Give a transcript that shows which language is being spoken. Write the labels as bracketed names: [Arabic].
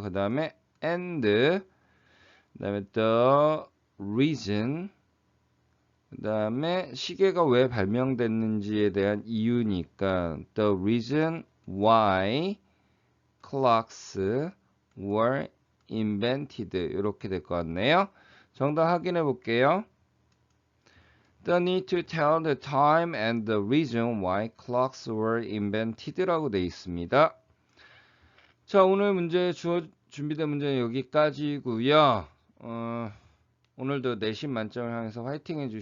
[Korean] 그 다음에 [English] and [Korean] 그 다음에 [English] the reason [Korean] 그 다음에 시계가 왜 발명됐는지에 대한 이유니까 [English] the reason why clocks were invented [Korean] 이렇게 될 것 같네요. 정답 확인해 볼게요. [English] The need to tell the time and the reason why clocks were invented [Korean] 라고 되어 있습니다. 자, 오늘 문제 준비된 문제는 여기까지고요. 오늘도 내신 만점을 향해서 화이팅 해주시기 바라고요. 화이팅! 이만 마치겠습니다.